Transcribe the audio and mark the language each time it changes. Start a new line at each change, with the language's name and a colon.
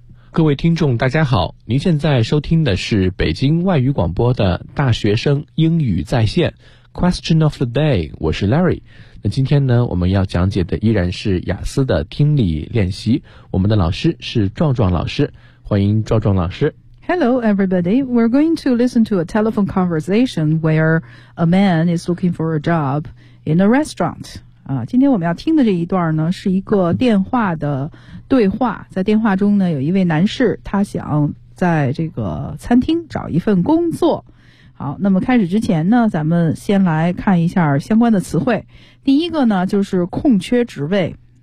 Chinese: 各位听众大家好，您现在收听的是北京外语广播的大学生英语在线
English: Question of the day，
Chinese: 我是 Larry。那今天呢，我们要讲解的依然是雅思的听力练习，我们的老师是壮壮老师，欢迎壮壮老师。
English: Hello, everybody. We're going to listen to a telephone conversation where a man is looking for a job in a restaurant.
Chinese: 今天我们要听的这一段呢，是一个电话的对话。在电话中呢，有一位男士，他想在这个餐厅找一份工作。好，那么开始之前呢，咱们先来看一下相关的词汇。第一个呢，就是空缺职位。